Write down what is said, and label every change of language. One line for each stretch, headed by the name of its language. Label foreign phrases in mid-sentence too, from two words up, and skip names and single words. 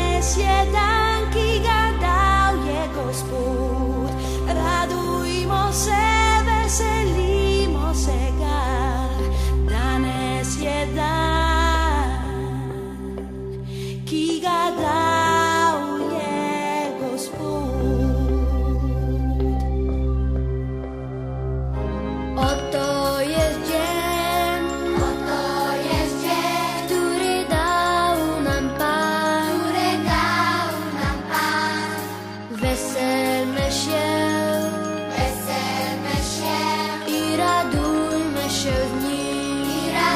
Slovenian: Danes je dan, ki ga dal je Gospod. Radujmo se, veselimo se ga. Danes je dan, ki ga dal je Gospod.
Polish: Oto jest dzień, który dał nam Pan. Weselmy się i radujmy się w nim.